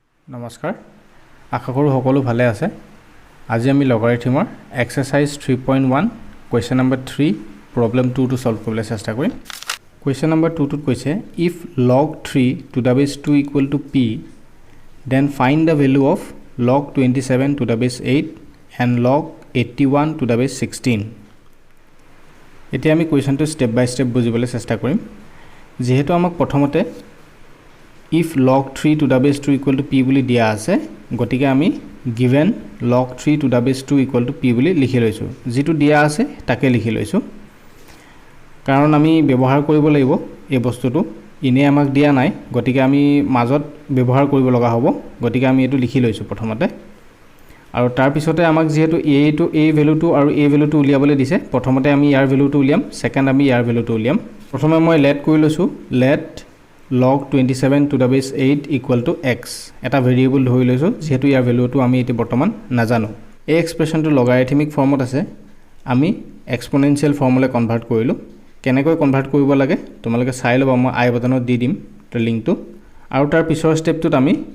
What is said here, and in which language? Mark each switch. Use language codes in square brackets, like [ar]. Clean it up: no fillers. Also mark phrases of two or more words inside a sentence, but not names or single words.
[as] নমস্কাৰ আশা কৰো সকলো ভালে আছে আজি আমি লগাৰিথমৰ এক্সাৰসাইজ 3.1 [en] question number [as] 3 প্ৰবলেম 2 টু সলভ কৰিবলৈ চেষ্টা কৰিম [en] question number [as] 2 টোত কৈছে [en] if log 3 to the base 2 equal to p then find the value of log 27 to the base 8 and log 81 to the base 16 [as] এতিয়া আমি কোৱেশ্চনটো [en] step by step [as] বুজিবলৈ চেষ্টা কৰিম যেহেতু আমাক প্ৰথমতে [en] if log 3 to the base 2 equal to p [as] বুলি দিয়া আছে গতিকে আমি [en] given log 3 to the base 2 equal to p [as] বুলি লিখি লৈছো যেটো দিয়া আছে তাকে লিখি লৈছো কাৰণ আমি ব্যৱহাৰ কৰিব লাগিব এই বস্তুটো ইনে আমাক দিয়া নাই গতিকে আমি মাজত ব্যৱহাৰ কৰিব লগা হ'ব গতিকে আমি এটো লিখি লৈছো প্ৰথমতে আৰু তাৰ পিছতে আমাক যেহেতু a ভ্যালুটো আৰু a ভ্যালুটো উলিয়াবলৈ দিছে প্ৰথমতে আমি ইয়াৰ ভ্যালুটো উলিয়াম সেকেন্ড আমি ইয়াৰ ভ্যালুটো উলিয়াম প্ৰথমে মই let কৰি লৈছো [en] let log 27 to the base 8 equal to x [as] এটা ভেৰিয়েবল ধৰি লৈছো যেহেতু ইয়াৰ ভ্যালুটো আমি এতি বৰ্তমান নাজানো এই এক্সপ্ৰেছনটো [en] logarithmic formত [as] আছে আমি [en] exponential formলৈ [as] কনভাৰ্ট কৰিলো কেনেকৈ কনভাৰ্ট কৰিব লাগে তোমালোকে চাই লবা মই [en] i buttonত [as] দি দিম তে লিংকটো আৰু তাৰ পিছৰ ষ্টেপটোত আমি